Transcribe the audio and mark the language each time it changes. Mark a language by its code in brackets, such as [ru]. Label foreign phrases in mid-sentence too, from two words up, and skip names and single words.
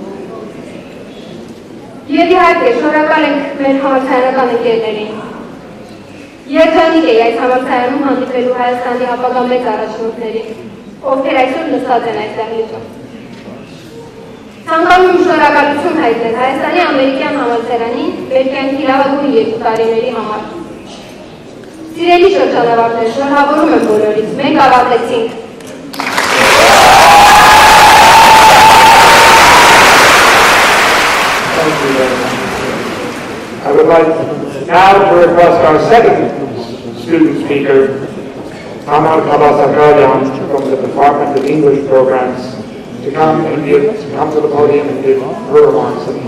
[hy] Եվ իհարկե, շնորհակալ ենք մեր համալսարանական ընկերներին։ Երջանիկ էի այս համալսարանում հանդիպելու Հայաստանի ապագա մեծ առաջնորդներին, ովքեր այսօր նստած են այս դահլիճում։ Ցանկանում եմ շնորհակալություն հայտնել Հայաստանի ամերիկյան համալսարանին մեր կյանքի լավագույն 2 տարիների համար։ Սիրելի շրջանավարտներ, շնորհավորում եմ բոլորից, մենք ավարտեցինք։ [en] I would like now to request our second student speaker, Saroyan, from the Department of English Programs, to come to the podium and give her remarks.